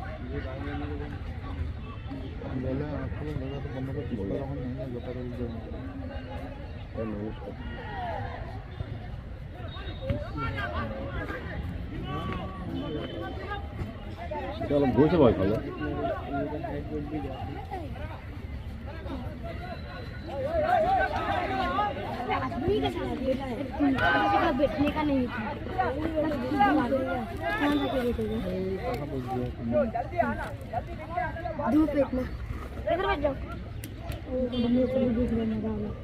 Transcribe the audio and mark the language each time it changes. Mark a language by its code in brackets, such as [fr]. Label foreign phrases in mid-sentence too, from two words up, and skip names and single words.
[as] ললে আগফালে লগাটো বন্ধ কৰি পিছফালখন নাই জোতা তলি যাব এতিয়া অলপ গৈছে বাৰু ইফালে [hi] आदमी का साथ बेटा है किसी का बैठने का नहीं था धूप इतना इधर बैठ जाओ मम्मी चलो दूसरे में डालो